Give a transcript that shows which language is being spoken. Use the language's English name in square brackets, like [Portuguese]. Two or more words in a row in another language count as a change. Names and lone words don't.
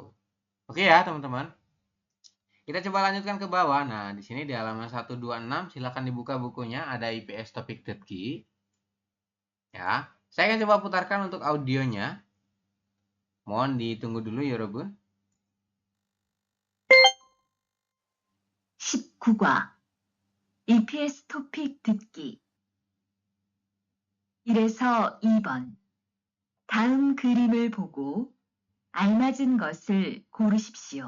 [Indonesian] Oke ya, teman-teman. Kita coba lanjutkan ke bawah. Nah, di sini di halaman 126 silakan dibuka bukunya, ada IPS Topik.ki. Ya, saya akan coba putarkan untuk audionya. Mohon ditunggu dulu ya, Robun. [Korean] 19과 EPS 토픽 듣기 1에서 2번 다음 그림을 보고 알맞은 것을 고르십시오.